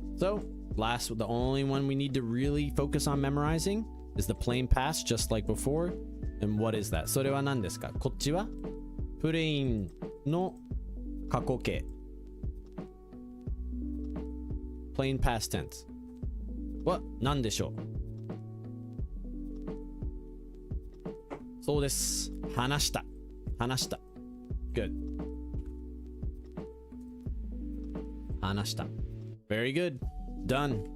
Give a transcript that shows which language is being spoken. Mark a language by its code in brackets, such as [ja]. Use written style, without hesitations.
[en] So, last, the only one we need to really focus on memorizing is the plain past, just like before. And what is that? [ja] それは何ですか？こっちはプレインの過去形。 [en] plain past tense [ja] は何でしょう？そうです。話した。話した。 [en] Good. [ja] 話した。 [en] Very good. Done.